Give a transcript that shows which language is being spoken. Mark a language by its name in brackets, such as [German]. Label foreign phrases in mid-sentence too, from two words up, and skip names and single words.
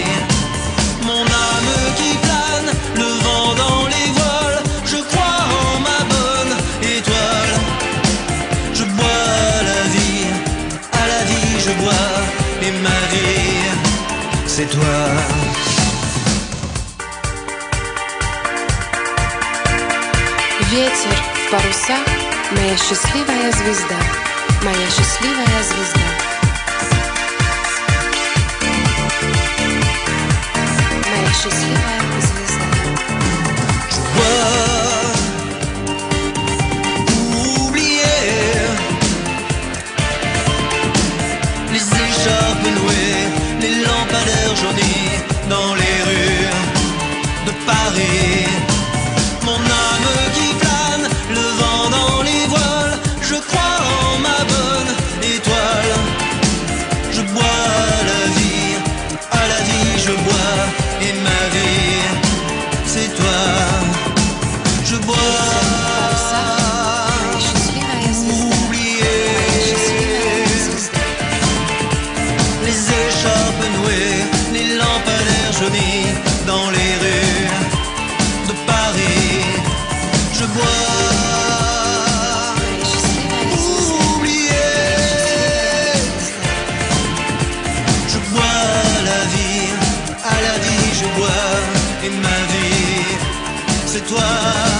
[French] Mon âme qui plane, le vent dans les voiles. Je crois en ma bonne étoile. Je bois à la vie je bois. Et ma vie, c'est toi. [Russian] Ветер в паруса, моя счастливая звезда, моя счастливая звезда. Моя счастливая звезда. [French] Je bois pour oublier les écharpes nouées, les lampadaires jaunis dans les rues de Paris. Mon âme qui plane, le vent dans les voiles. Je crois en ma bonne étoile. Je bois à la vie je bois. Et ma vie, c'est toi. Je bois [Russian] Моя счастливая звезда. [French] oublier [Russian] Моя счастливая звезда. [French] les écharpes nouées, les lampadaires jaunis dans les rues de Paris. Je bois [Russian] Моя счастливая звезда. [French] oublier. Je bois à la vie je bois. Et ma vie, c'est toi.